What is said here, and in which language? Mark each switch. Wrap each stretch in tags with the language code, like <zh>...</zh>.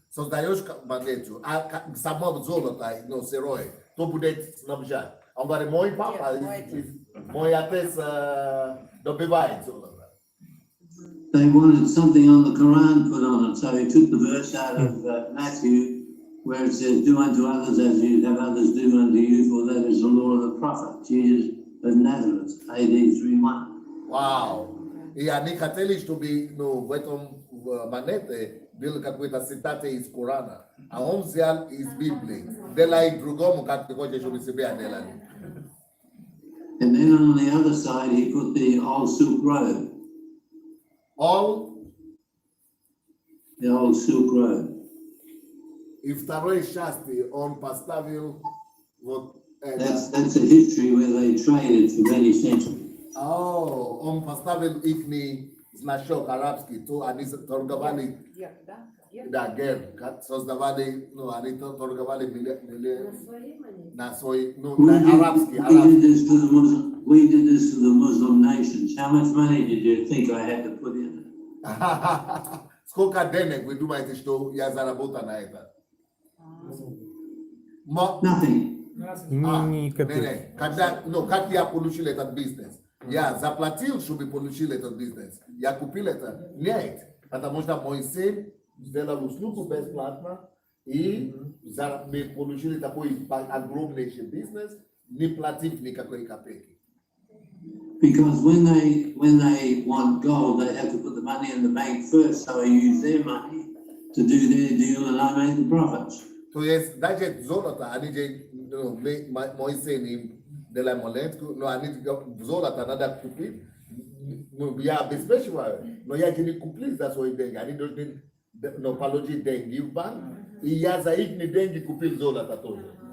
<ru>Создаешь монету, а само золото, но сырое, кто будет снабжать? Он говорит, мой папа, мой отец добывает золото.</ru> <en>They wanted something on the Quran put on it, so he took the verse out of Matthew, where it says, do unto others as you have others do unto you, for that is the law of the prophet, Jesus of Nazareth, AD 3:1.</en> <ru>Вау! И они хотели, чтобы в этом монете был какой-то цитаты из Корана, а он взял из Библии. Делай другому, как ты хочешь, чтобы себя делали.</ru> <en>And then on the other side, he put the old Silk Road. The old Silk Road.</en> <ru>И второй части он поставил вот это.</ru> <en>That's a history where they traded for many centuries.</en> <ru>Он поставил их значок арабский, то они торговали, да, герб, создавали, ну, они торговали на свой, ну, на арабский.</ru> <en>We did this for the Muslim nations. How much money did you think I had to put in?</en> <ru>Сколько денег вы думаете, что я заработал на это?</ru> <en>Nothing.</en> <ru>Ни копейки. Когда, ну, как я получил этот бизнес? Я заплатил, чтобы получил этот бизнес. Я купил это? Нет. Потому что мой сын сделал услугу бесплатно, и мы получили такой огромный бизнес, не платив никакой копейки.</ru> <en>Because when they want gold, they have to put the money in the bank first, so I use their money to do their deal and I made the profits.</en> <ru>То есть даже золото, они же, ну, мой сын им делаем монетку, но они золото надо купить, ну, я обеспечиваю, но я же не купил за свои деньги, они должны, ну, положить деньги в банк, и я за их деньги купил золото тоже.</ru>